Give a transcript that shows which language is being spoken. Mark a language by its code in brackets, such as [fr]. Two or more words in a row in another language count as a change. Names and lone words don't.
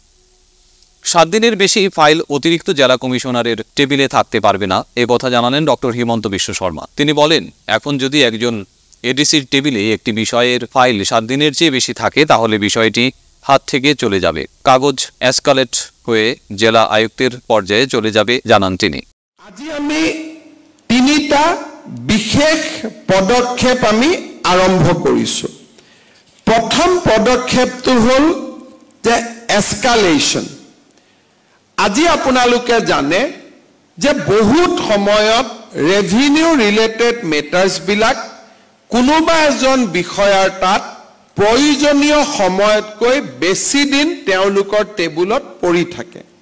[bn] 7 দিনের বেশি ফাইল অতিরিক্ত জেলা কমিশনারের টেবিলে থাকতে পারবে না, এ কথা জানালেন ডক্টর হিমন্ত বিশ্ব শর্মা। তিনি বলেন, এখন যদি একজন এডিসির টেবিলে একটি বিষয়ের ফাইল 7 দিনের চেয়ে বেশি থাকে, তাহলে বিষয়টি হাত থেকে চলে যাবে, কাগজ এসকালেট হয়ে জেলা আয়ুক্তের পর্যায়ে চলে যাবে, জানান তিনি। [as] আজি আমি 3টা বিশেষ পদক্ষেপ আমি আৰম্ভ কৰিছো। প্ৰথম পদক্ষেপটো হ'ল যে এসকালেশন। আজি আপোনালোকে জানে যে বহুত সময়ত [en] revenue related matters [as] বিলাক কোনোবা এজন বিষয়াৰ তাত প্ৰয়োজনীয় সময়তকৈ বেছি দিন তেওঁলোকৰ টেবুলত পৰি থাকে।